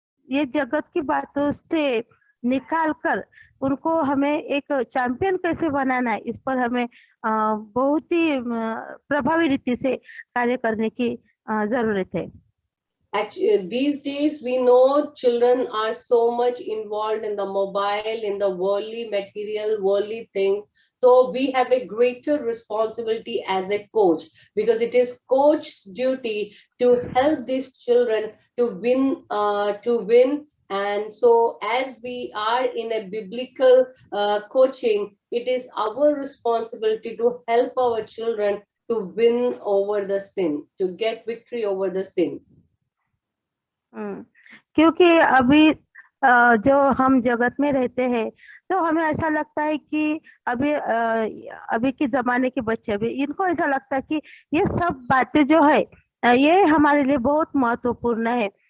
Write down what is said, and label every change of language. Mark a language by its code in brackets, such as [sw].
[hi] ये जगत की बातों से निकाल कर उनको हमें एक चैंपियन कैसे बनाना है, इस पर हमें बहुत ही प्रभावी रीति से कार्य करने की जरूरत है। [en] Actually, these days we know children are so much involved in the mobile, in the worldly material, worldly things. So we have a greater responsibility as a coach, because it is coach's duty to help these children to win. And so, as we are in a biblical coaching, it is our responsibility to help our children to win over the sin, to get victory over the sin. [hi] क्योंकि अभी जो हम जगत में रहते हैं, तो हमें ऐसा लगता है कि अभी के जमाने के बच्चे भी, इनको ऐसा लगता है कि ये सब बातें जो है ये हमारे लिए बहुत महत्वपूर्ण है।